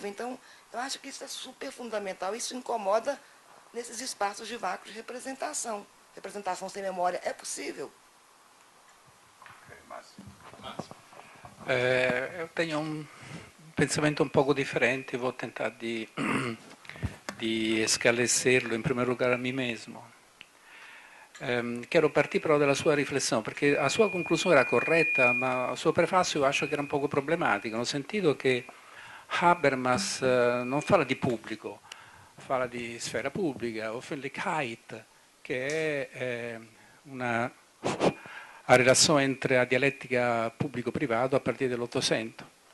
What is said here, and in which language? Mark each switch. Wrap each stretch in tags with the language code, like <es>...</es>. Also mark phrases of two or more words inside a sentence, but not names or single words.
<pt>Então, eu acho que isso é super fundamental, isso incomoda nesses espaços de vácuo de representação. Representação sem memória é possível? Eu tenho um pensamento um pouco diferente, vou tentar de esclarecerlo,</pt> <it>in primo</it> <pt>lugar a mim mesmo. Quero partir</pt> <it>però dalla sua riflessione, perché la sua conclusione era corretta, ma il suo prefacio io acho che era un poco problematico, nel sentito che Habermas non parla di pubblico, parla di sfera pubblica, Öffentlichkeit, che è una relazione entre la dialettica pubblico-privato a partire dell'Ottocento.</it>